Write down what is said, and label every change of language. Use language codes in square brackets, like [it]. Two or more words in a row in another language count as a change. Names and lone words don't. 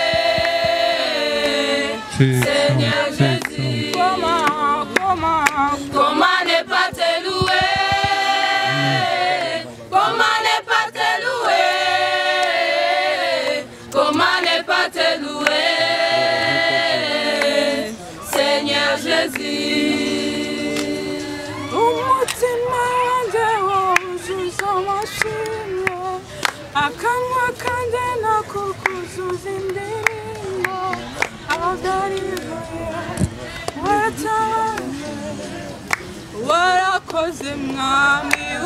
[fr] Seigneur Jésus, comment ne pas te louer? Comment ne pas te louer? Comment ne pas te louer? Seigneur Jésus. [rw] Umutima wanjye wuzuza amashimwe, akanwa kanjye nako kuzuza indirimbo, abadarivuye warakoze mwami.